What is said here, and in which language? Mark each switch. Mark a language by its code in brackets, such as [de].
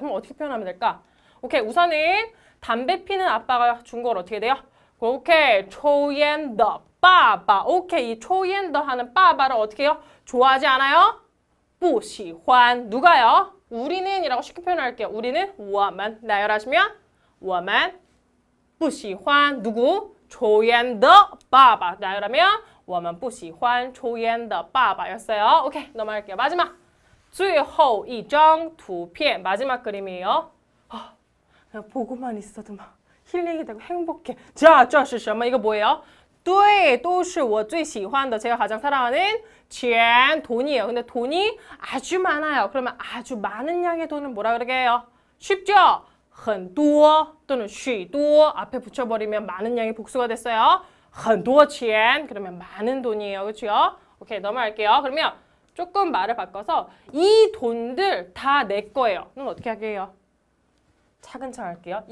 [ko] 그럼 어떻게 표현하면 될까? 오케이. 우선은 담배 피는 아빠가 중국어로 어떻게 돼요? [zh] 오케이. 抽烟的爸爸.오케이. [ko] 이 抽烟的 하는 빠바를 어떻게 해요? 좋아하지 않아요? [zh] 不喜欢. [ko] 누가요? 우리는 이라고 쉽게 표현할게요. 우리는 我们 나열하시면 [zh] 我们不喜欢 [ko] 누구? [zh] 抽烟的爸爸 [ko] 나열하면 [zh] 我们不喜欢抽烟的爸爸 였어요. [ko] 오케이, 넘어갈게요. 마지막 [zh] 最后一张图片 [ko] 마지막 그림이에요. 그냥 보고만 있어도 막 힐링이 되고 행복해. 자, [zh] 这是什么? [ko] 이거 뭐예요? [zh] 对,都是我最喜欢的 [ko] 제가 가장 사랑하는 [zh] 钱 [ko] 돈이에요. 근데 돈이 아주 많아요. 그러면 아주 많은 양의 돈을 뭐라 그러게 해요? 쉽죠? [zh] 很多 [ko] 또는 [zh] 许多 [ko] 앞에 붙여버리면 많은 양의 복수가 됐어요. [zh] 很多钱 [ko] 그러면 많은 돈이에요. 그렇죠? 오케이, 넘어갈게요. 그러면 조금 말을 바꿔서 이 돈들 다 내 거예요. 그럼 어떻게 하게 해요? 차근차근 할게요.